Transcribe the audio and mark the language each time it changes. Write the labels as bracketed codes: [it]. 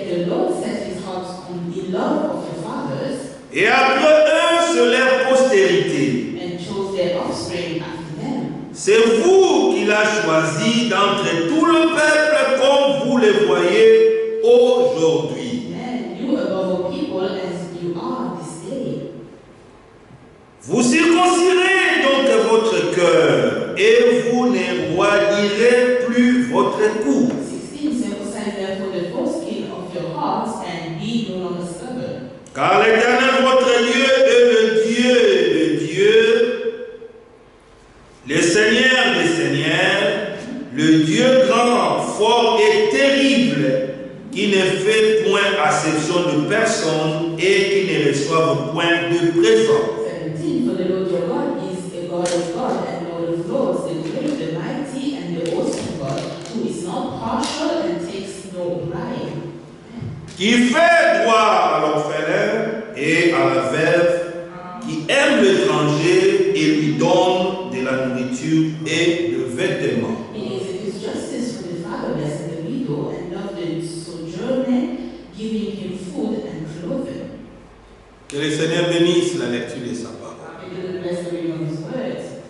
[en] Yet the Lord set his heart on the love of your fathers, [fr] et après eux sur leur postérité. [en] and chose their offspring after them. [fr] C'est vous qu'il a choisi d'entre tout le peuple comme vous le voyez aujourd'hui. [en] And you above all people as you are this day. [fr] Vous circoncirez donc votre cœur et vous ne roidirez plus votre cou. [en] 16 circumcise therefore the foreskin of your hearts and be no longer stubborn. [fr] Car l'Éternel votre Dieu est le Dieu, le Seigneur des Seigneurs, le Dieu grand, fort et terrible, qui ne fait point acception de personne et qui ne reçoit point de présent. [en] 17 For the Lord your God is a God of God and Lord of lords, the great, the mighty, and the awesome God, who is not partial and takes no bribe. [fr] Qui fait droit à l'orphelin et à la veuve, qui aime l'étranger et lui donne de la nourriture et le vêtement. [en] He executes justice for the fatherless and the widow, and love the sojourner, giving him food and clothing. [fr] Que le Seigneur bénisse la lecture de sa parole. [en] May God bless the reading of his words.